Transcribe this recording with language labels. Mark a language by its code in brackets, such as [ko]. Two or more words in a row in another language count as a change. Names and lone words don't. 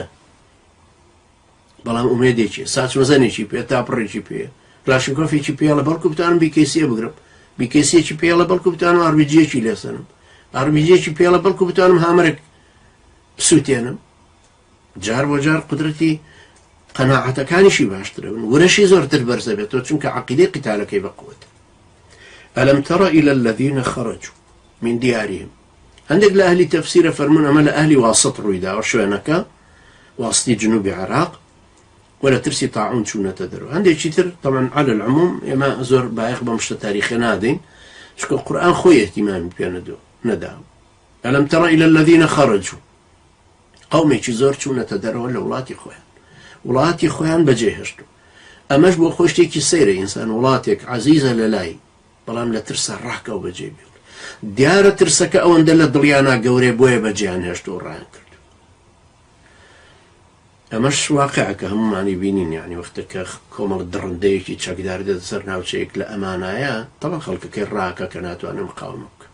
[ckb] بەڵام ئومێدێکی ساچمەزەنێکی پێ تاپڕێکی پێ کلاشنکۆفێکی پێڵە بەڵکو بتوانم بیکەیسیە بگرم، بیکەیسیەکی پێڵە بەڵکو بتوانم ئاربیجیەکی لێسەنم، ئاربیجیەکی پێڵە بەڵکو بتوانم هامەرێک بسووتێنم. جار بۆ جار قدرەتی قەناعەتەکانیشی باشترە بن، وەرەشی زۆرتر بەرزە بێتەوە، چونکە عەقیدەی قیتالەکەی بەقووت. [ar] ئەلەم تەڕە إلى الذين خرجوا من ديارهم. [ckb] هەندێک لە ئەهلی تەفسیرە فەرمون ئەمە لە ئەهلی واسط ڕوویداوە، شوێنەکە واستی جنوبی عێراق، ولا ترسي طاعون چوونەتە دەرەوە. هەندێکی تر [ar] طبعا على العموم [ckb] ئێمە زۆر بایەخ بەم شتە تاریخی نادەین، چونکە قورئان خۆی احتیمامی پێ نەداوە. [ar] ئەلەم تەڕە إلى الذين خرجوا [ckb] قومێکی زۆر چوونەتە دەرەوە لە وڵاتی خۆیان بەجێهێشتو. ئەمەش بۆ خۆ شتێکی سەیرە ئینسان وڵاتێک عەزیزە لە لای بەڵام لە ترسە ڕاکە و بەجێ بێت. دیارە ترسەکە ئەوەندە لە دڵیانە گەورەی بۆیە بەجێیان هێشت و ڕایان کرد. ئەمەش واقعەکە هەمومانی بینین، یعنی وەختەکە کۆمەڵ دڕندەیەکی چەکدار دێت سەر ناوچەیەک لە ئەمانایە تەڵە خەڵکەکەی ڕاکە کە ناتوانێت مقاومە بکە.